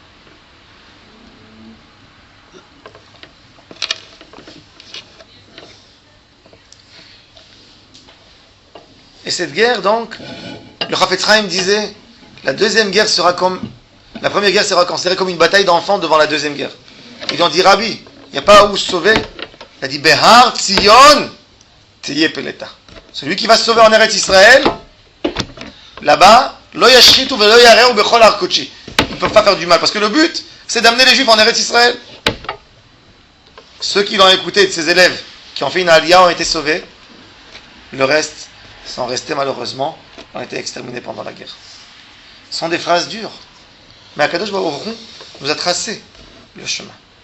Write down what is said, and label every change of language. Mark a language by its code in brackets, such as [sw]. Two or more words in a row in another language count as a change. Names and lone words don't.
[fr] Et cette guerre, donc, le Chafetz Chaim disait, la première guerre sera considérée comme une bataille d'enfants devant la deuxième guerre. Ils lui ont dit, Rabbi, il n'y a pas où se sauver. Il a dit, [he] בהר ציון תהיה פליטה. [fr] Celui qui va se sauver en Eretz Israël, là-bas, [he] לא ישחיתו ולא ירעו בכל הר קדשי. [fr] Ils ne peuvent pas faire du mal, parce que le but, c'est d'amener les Juifs en Eretz Israël. Ceux qui l'ont écouté de ses élèves, qui ont fait une aliyah, ont été sauvés. Le reste sont restés malheureusement, ont été exterminés pendant la guerre. Ce sont des phrases dures. Mais Akadosh Baruch Hu nous a tracé le chemin.